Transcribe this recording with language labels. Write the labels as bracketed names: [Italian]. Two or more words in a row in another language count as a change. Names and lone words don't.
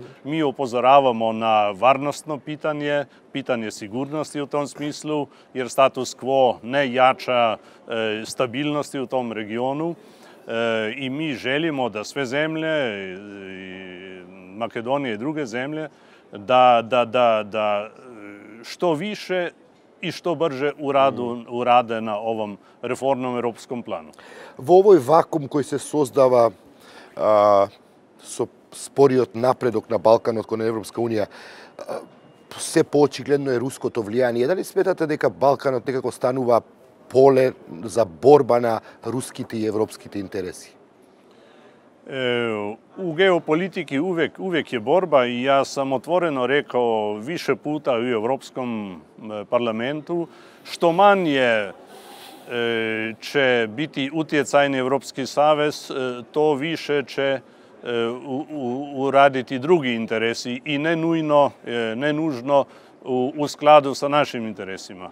[Croatian] Mi upozoravamo na varnostno pitanje sigurnosti u tom smislu, jer [Latin] status quo [Croatian] ne jača stabilnosti u tom regionu. I mi želimo da sve zemlje, Makedonije i druge zemlje, da što više i što brže urade na ovom reformnom evropskom planu. [Macedonian] Во овој вакуум кој се создава со спориот напредок на Балканот кон Европска Унија, се поочигледно е руското влијание. Дали сметате дека Балканот некако станува поле за борба на руските и европските интереси? [Croatian] U geopolitiki uvek je borba i ja sam otvoreno rekao više puta u Evropskom parlamentu, što manje će biti utjecajni Evropski savez, to više će uraditi drugi interesi i ne nužno u skladu sa našim interesima.